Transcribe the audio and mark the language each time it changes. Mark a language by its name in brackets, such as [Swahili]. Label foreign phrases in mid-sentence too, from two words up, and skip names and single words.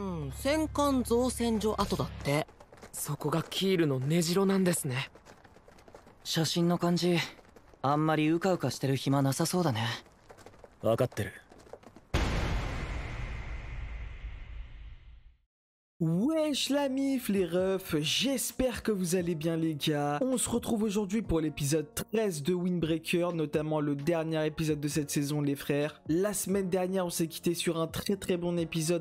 [Japanese] 戦艦造船所跡だって。そこがキールの根城なんですね。写真の感じ、あんまりうかうかしてる暇なさそうだね。分かってる。 [French] Wesh la mif les refs, j'espère que vous allez bien les gars. On se retrouve aujourd'hui pour l'épisode 13 de Windbreaker, notamment le dernier épisode de cette saison les frères. La semaine dernière on s'est quitté sur un très bon épisode.